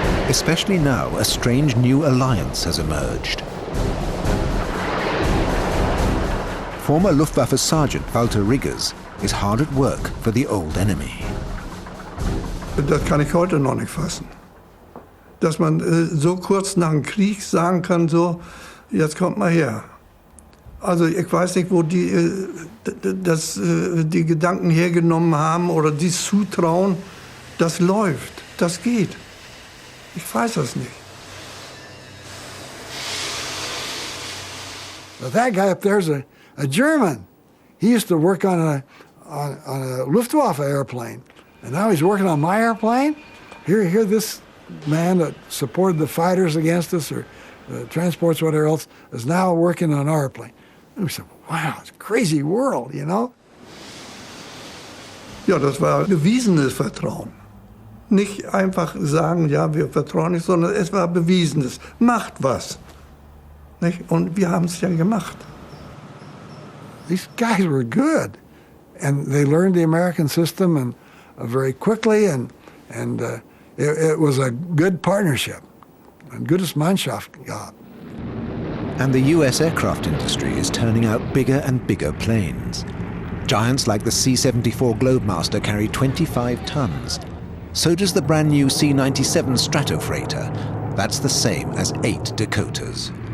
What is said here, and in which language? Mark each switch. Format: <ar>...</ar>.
<en>Especially now, a strange new alliance has emerged. Former Luftwaffe Sergeant Walter Riggers is hard at work for the old enemy.</en> <de>Das kann ich heute noch nicht fassen. Dass man so kurz nach dem Krieg sagen kann, so, jetzt kommt mal her. Also ich weiß nicht, wo die die Gedanken hergenommen haben oder dies zutrauen. Das läuft, das geht. Ich weiß das nicht.</de> <en>But that guy up there's a German. He used to work on a Luftwaffe airplane, and now he's working on my airplane. Here this man that supported the fighters against us or transports whatever else is now working on our plane. And we said, wow, it's a crazy world, you know?</en> <de>Ja, das war bewiesenes Vertrauen. Nicht einfach sagen, ja, wir vertrauen nicht, sondern es war bewiesenes. Macht was. Nicht? Und wir haben es ja gemacht.</de> <en>These guys were good. And they learned the American system and very quickly, and it was a good partnership.</en> <de>Ein gutes Mannschaft gehabt.</de> <en>And the US aircraft industry is turning out bigger and bigger planes. Giants like the C-74 Globemaster carry 25 tons. So does the brand new C-97 Stratofreighter. That's the same as 8 Dakotas.</en>